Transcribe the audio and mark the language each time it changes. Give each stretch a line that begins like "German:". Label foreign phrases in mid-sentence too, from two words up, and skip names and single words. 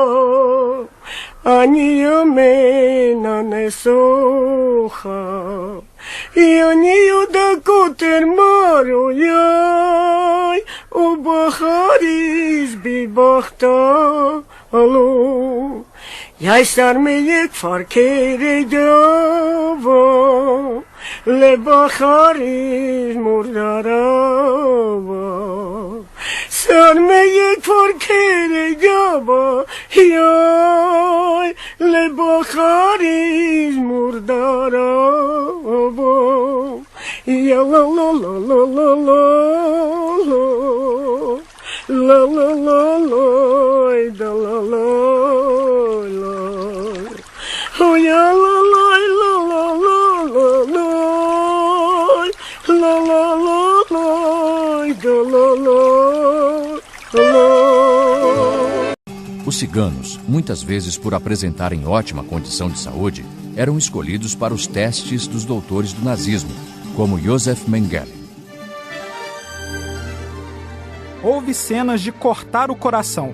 Romany: ani ja mena ne socha, i ani juda koter maru jaj, o baharis bi bahta alo. Jaj sarmeyek farkere dava, le baharis murdarava. Sarmeyek farkere dava, jaj, le baharis murdarava. Ja la la la la la la la la la la da la la la oh ja la la la la la la la la la la da la la la.
Portuguese: Os ciganos, muitas vezes por apresentarem ótima condição de saúde, eram escolhidos para os testes dos doutores do nazismo, como Josef Mengele. Houve cenas de cortar o coração.